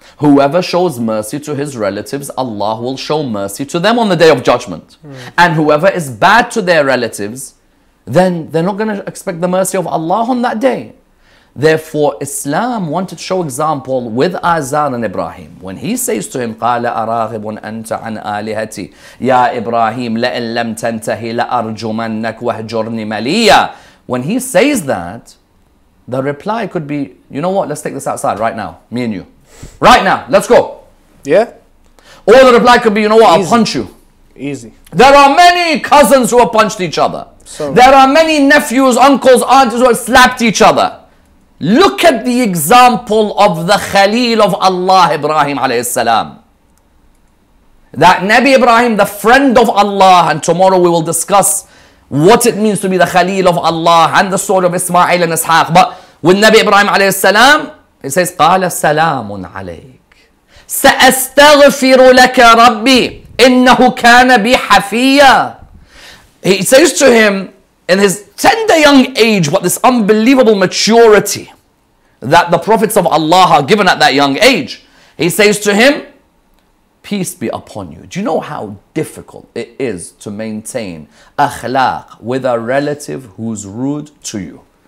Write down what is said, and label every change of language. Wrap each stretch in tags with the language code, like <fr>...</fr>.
<en>Whoever shows mercy to his relatives, Allah will show mercy to them on the Day of Judgment. And whoever is bad to their relatives, then they're not going to expect the mercy of Allah on that day. Therefore, Islam wanted to show example with Azam and Ibrahim.</en> <ar>When he says to him, قَالَ أَرَاغِبٌ أَنْتَ عَنْ آلِهَتِي يَا إِبْرَاهِيمُ لَإِن لَمْ تَنْتَهِ لَأَرْجُمَنَّكَ وَهْجُرْنِ مَلِيًّا.</ar> <en>When he says that, the reply could be, you know what, let's take this outside right now, me and you. Right now, let's go. Yeah? Or the reply could be, you know what, I'll punch you. Easy. There are many cousins who have punched each other. There are many nephews, uncles, aunts who have slapped each other. Look at the example of the Khalil of Allah, Ibrahim alayhi salam. That Nabi Ibrahim, the friend of Allah, and tomorrow we will discuss what it means to be the Khalil of Allah and the story of Ismail and Ishaq.</en> <ar>But with Nabi Ibrahim alayhi salam, it says, قال سلام عليك سأستغفر لك ربي إنه كان بي حفيا.</ar> <en>He says to him, in his tender young age, but this unbelievable maturity that the prophets of Allah are given at that young age, he says to him, peace be upon you. Do you know how difficult it is to maintain akhlaq with a relative who's rude to you?</en>